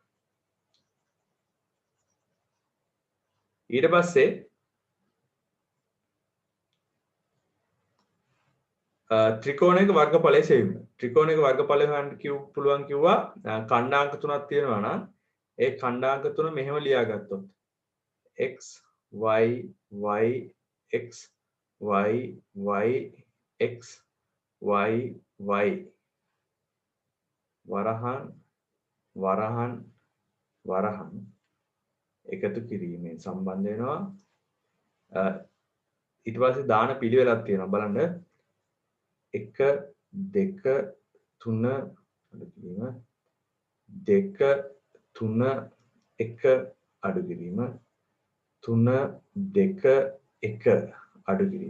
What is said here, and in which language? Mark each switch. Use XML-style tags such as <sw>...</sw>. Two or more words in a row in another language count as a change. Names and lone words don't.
<si>ඊට පස්සේ ත්‍රිකෝණයක වර්ගඵලය සෙවීම. ත්‍රිකෝණයක වර්ගඵලය හොයන්න පුළුවන් කිව්වා ඛණ්ඩාංක තුනක් තියෙනවා නම් ඒ ඛණ්ඩාංක තුන මෙහෙම ලියාගත්තොත් x y y x y y x y y වරහන් වරහන් වරහන් එකතු කිරීමෙන් සම්බන්ධ වෙනවා. ඊට පස්සේ දාන පිළිවෙලක් තියෙනවා බලන්න 1 2 3 අඩු කිරීම 2 3 1 අඩු කිරීම 3 2 1 අඩු කිරීම.</si>